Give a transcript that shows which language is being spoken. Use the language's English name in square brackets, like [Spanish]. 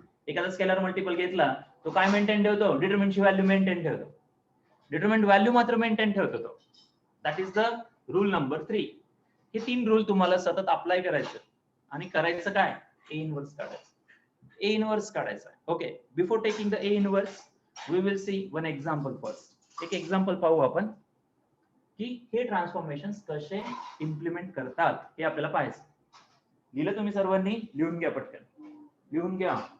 [Marathi] एखादा scalar multiple घेतला तो काय मेंटेन ठेवतो. डिटरमिनंटची व्हॅल्यू मेंटेन ठेवतो. डिटरमिनंट व्हॅल्यू मात्र मेंटेन ठेवतो तो. [English] That is the rule number 3. [Marathi] हे 3 रूल तुम्हाला सतत अप्लाय करायचं आणि करायचं काय ए इनवर्स काढायचा. Okay. [English] Before taking the A inverse we will see one example first. [Marathi] एक एक्झाम्पल पाहू आपण की हे ट्रान्सफॉर्मेशन्स कसे इम्प्लिमेंट करतात हे आपल्याला पाहायचं. लिहिलं तुम्ही सर्वांनी. लिहून घ्या पटकन. लिहून घ्या.